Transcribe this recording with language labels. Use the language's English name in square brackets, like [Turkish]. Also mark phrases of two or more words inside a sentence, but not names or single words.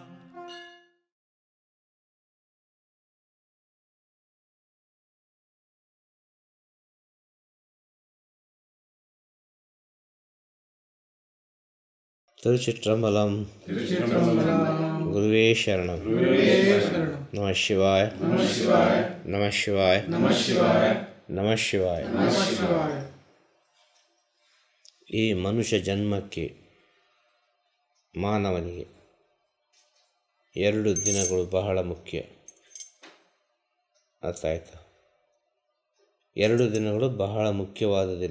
[Tamil] திருச்சிற்றம்பலம். குருவே சரணம். நம சிவாய. நம சிவாய. நம ಶಿವಾಯ. [Kannada] ಈ ಮನುಷ್ಯ ಜನ್ಮಕ್ಕೆ ಮಾನವನಿಗೆ 2 ದಿನಗಳು ಬಹಳ ಮುಖ್ಯ. ಅರ್ಥ ಆಯ್ತಾ? 2 ದಿನಗಳು ಬಹಳ ಮುಖ್ಯವಾದ ದಿನ.